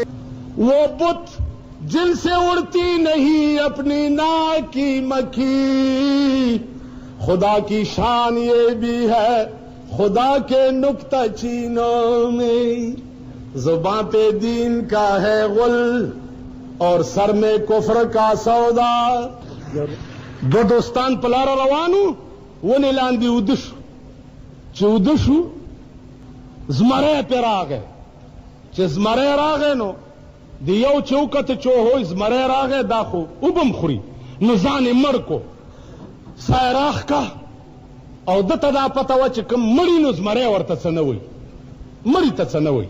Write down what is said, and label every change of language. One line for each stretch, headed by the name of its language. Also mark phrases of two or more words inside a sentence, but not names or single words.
Urdu: وہ بت جن سے اڑتی نہیں اپنی ناک کی مکھی خدا کی شان یہ بھی ہے خدا کے نکتہ چینوں میں. زباں پہ دین کا ہے غل اور سر میں کفر کا سودا.
Pashto: دو دوستان په لاره روانو ونې لاندې وده شو. چې وده شو زمری پې راغی. چې زمری راغی نو د یو چې وکته چې هوی زمری راغی دا خو اوبه م خوري نو ځان یې مړ کو سا یې راښکه او ده ته دا پته وه چې کوم مړي نو زمری ورته څه نه وایي مړي ته څه نه وایي.